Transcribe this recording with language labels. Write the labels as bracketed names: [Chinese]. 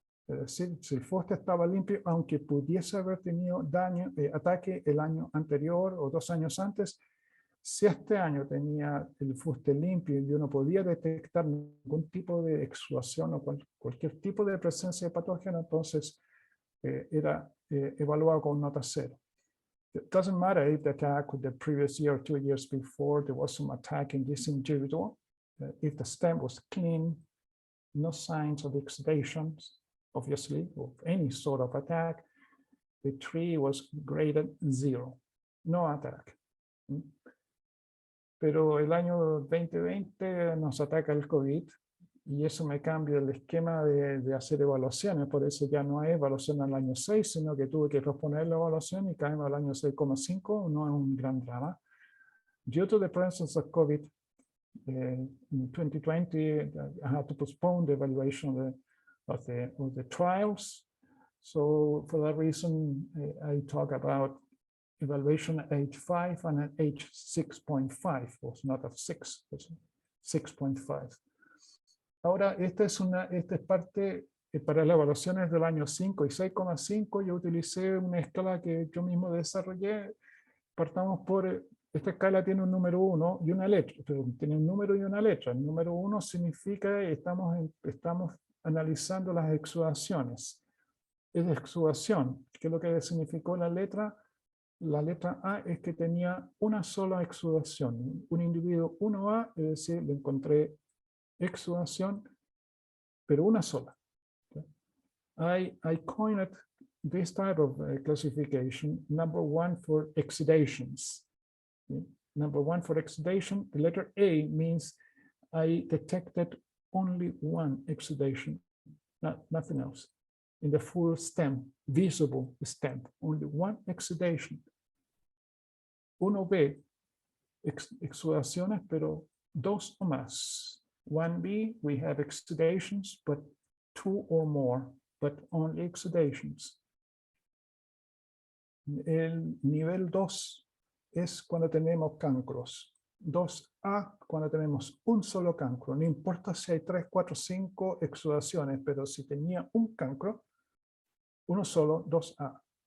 [Spanish] Es decir, si el fuste estaba limpio, aunque pudiese haber tenido ataque el año anterior o 2 años antes, si este año tenía el fuste limpio y uno podía detectar ningún tipo de exudación o cualquier tipo de presencia de patógeno, entonces era evaluado con nota 0. [English] It doesn't matter if the attack with the previous year or 2 years before, there was some attack in this individual. If the stem was clean, no signs of exudations, obviously, of any sort of attack, the tree was graded 0, no attack. [Spanish] Pero el año 2020 nos ataca el COVID y eso me cambia el esquema de hacer evaluaciones, por eso ya no hay evaluación al año 6, sino que tuve que posponer la evaluación y caemos al año 6,5, no es un gran drama. [English] Due to the presence of COVID in 2020, I had to postpone the evaluation of the trials. So for that reason, I talk about evaluation at age 5 and at age 6.5, was not at 6, 6.5. [Spanish] Ahora, esta es parte para las evaluaciones del año 5 y 6,5. Yo utilicé una escala que yo mismo desarrollé. Partamos por, esta escala tiene un número 1 y una letra, pero tiene un número y una letra. El número 1 significa que estamos analizando las exudaciones. Es exudación. ¿Qué es lo que significó la letra? La letra A es que tenía una sola exudación. Un individuo 1A, es decir, le encontré exudación, pero una sola. [English] I coined this type of classification, number 1 for exudations. number one for exudation. The letter A means I detected only one exudation, nothing else. In the full stem, visible stem, only one exudation. [Spanish] Uno ve exudaciones, pero dos o más. [English] 1B, we have exudations, but 2 or more, but only exudations. [Spanish] El nivel 2 es cuando tenemos cancros. 2A cuando tenemos un solo cancro. No importa si hay 3, 4, 5 exudaciones, pero si tenía un cancro, uno solo, 2A.